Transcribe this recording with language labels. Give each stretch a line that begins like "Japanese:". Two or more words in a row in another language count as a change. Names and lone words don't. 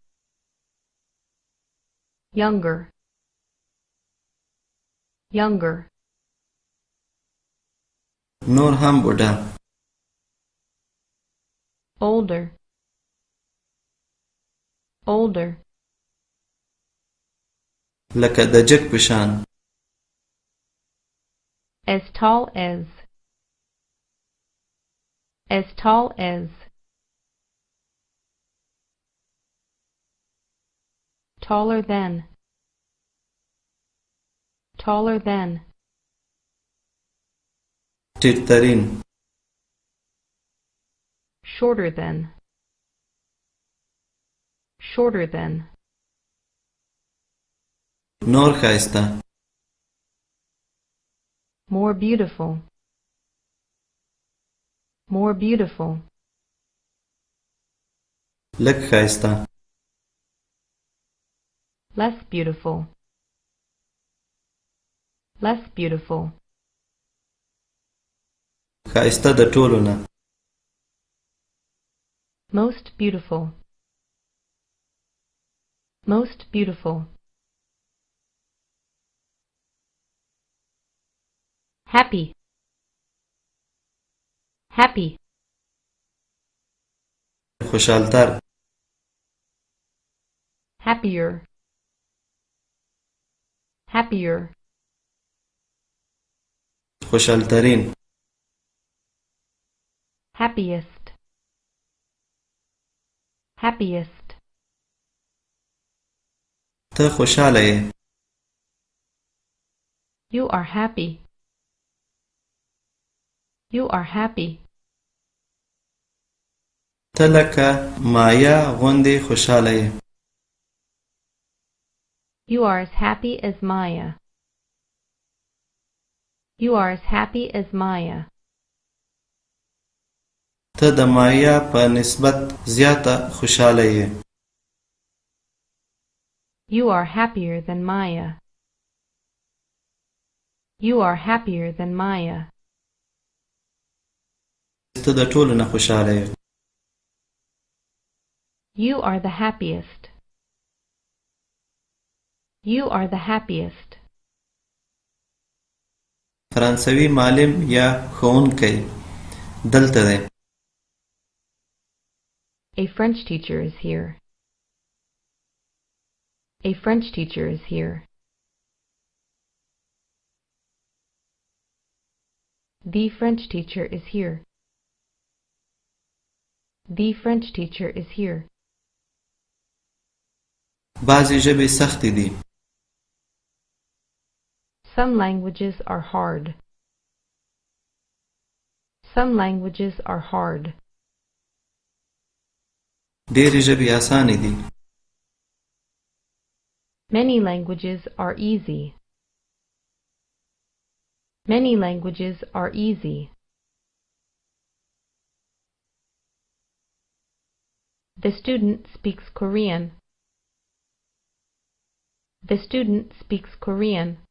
English: Younger. Younger.
Pashto: نور هم بوډا.
English: Older. Older.
Pashto: لکه د جګ په شان.
English: As tall as. As tall as. Taller than. Taller than.
Pashto: ټیټترین.
English: Shorter than. Shorter than.
Pashto: نور ښایسته.
English: More beautiful. More beautiful.
Pashto: لږ ښایسته.
English: Less beautiful. Less beautiful.
Pashto: ښایسته د ټولو نه.
English: Most beautiful. Most beautiful. Happy. Happy.
Pashto: خوشحالتر.
English: happier, happier,
Pashto: خوشحالترین
English: happiest, happiest,
Pashto: ته خوشحاله یې
English: you are happy, you are happy,
Pashto: ته لکه مایا غوندې خوشحاله یې
English: you are as happy as Maya, you are as happy as Maya,
Pashto: ته د مایا په نسبت زیاته خوشحاله یې
English: you are happier than Maya, you are happier than Maya,
Pashto: ته د ټولو نه خوشحاله یې
English: you are the happiest, you are the happiest,
Pashto: فرانسوي معلم یا ښوونکی دلته دی
English: a French teacher is here, a French teacher is here, the French teacher is here, the French teacher is here,
Pashto: بعضې ژبې سختې دي
English: some languages are hard, some languages are hard,
Pashto: ډېرې ژبې اسانې دي
English: many languages are easy, many languages are easy, the student speaks Korean, the student speaks Korean,